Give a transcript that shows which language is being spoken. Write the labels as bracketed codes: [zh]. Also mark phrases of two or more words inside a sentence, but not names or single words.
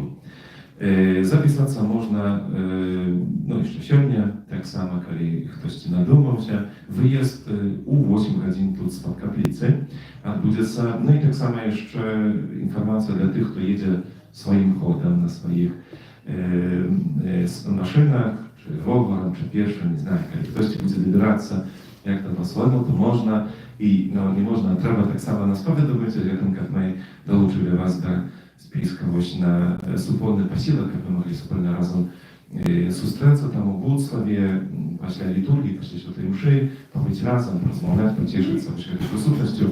[be] Запісацца можна, яшчэ сёння, так само, калі хтосьці надумаўся. Выезд у 8 гадзін тут з-пад капліцы адбудзецца. І так само яшчэ інфармацыя для тых, хто едзе сваім ходам на сваіх машынах, [uk] чи роварам, чи пешым, не знаю, [be] калі хтосьці будзе дабірацца як-то по-свойму, то можна і не можна, трэба так само нас паведаміць о гэтым, каб мы далучылі вас да списка на супольны пасілак, каб мы маглі супольна разам сустрэцца там у Буцлаве, пасля літургіі, пасля святой мшы, пабыць разам, размаўляць, пацешыцца гэтай прысутнасцю.